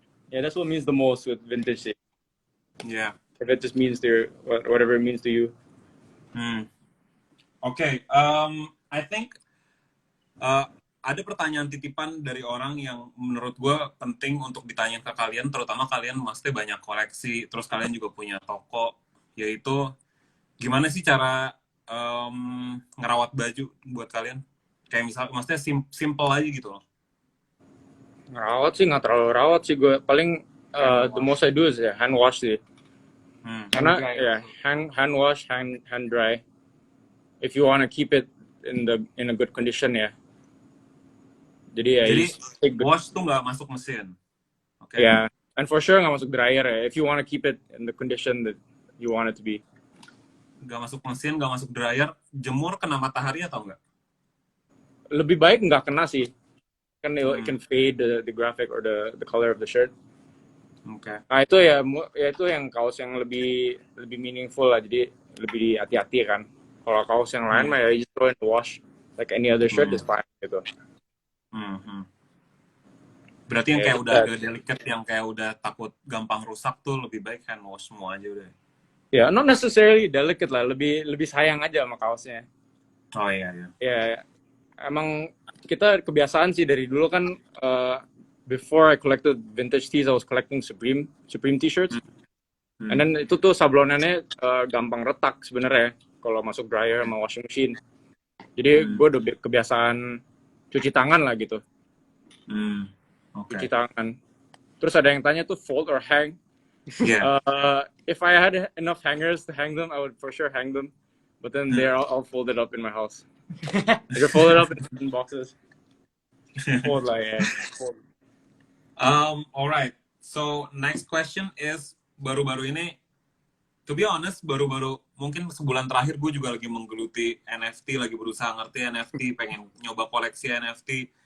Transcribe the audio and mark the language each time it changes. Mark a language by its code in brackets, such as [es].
[en] Yeah, that's what means the most with vintage. Yeah. If it just means to whatever it means to you. [id] Okay, I think ada pertanyaan titipan dari orang yang menurut gue penting untuk ditanyain ke kalian, terutama kalian maksudnya banyak koleksi, terus kalian juga punya toko, yaitu gimana sih cara ngerawat baju buat kalian? Kayak maksudnya simple aja gitu loh. Ngerawat sih nggak terlalu rawat sih gue. [en] Paling the most I do is hand wash sih. Karena hand wash, hand dry. If you want to keep it in a good condition ya. [id] Jadi wash tuh nggak masuk mesin. [en] Okay. Yeah, and for sure nggak masuk dryer ya. If you want to keep it in the condition that you want it to be. [id] Nggak masuk mesin, nggak masuk dryer. Jemur kena matahari atau enggak? Lebih baik nggak kena sih. [en] Kan it can fade the graphic or the color of the shirt. Okay. [id] Nah itu itu yang kaos yang lebih meaningful lah. Jadi lebih hati-hati kan. Kalau kaos yang lain mah ya [en] you just throw in the wash like any other shirt is fine gitu. [id] Berarti yang kayak udah agak delicate, yang kayak udah takut gampang rusak tuh lebih baik hand wash semua aja udah. Ya, [en] not necessarily delicate [id] lah, lebih sayang aja sama kaosnya. Oh iya. Ya, emang kita kebiasaan sih dari dulu kan [en] before I collected vintage tees, I was collecting Supreme t-shirts. [id] And then itu tuh sablonannya gampang retak sebenarnya kalau masuk dryer sama washing machine. Jadi gue udah kebiasaan cuci tangan lah gitu. Cuci tangan. Terus ada yang tanya tuh [en] fold or hang. Yeah. If I had enough hangers to hang them, I would for sure hang them. But then they're all folded up in my house. They're folded up in boxes. [id] Fold lah ya. Fold. Alright. [en] So next question is [id] baru-baru ini, [en] to be honest, [id] baru-baru mungkin sebulan terakhir gue juga lagi menggeluti NFT, lagi berusaha ngerti NFT, pengen nyoba koleksi NFT.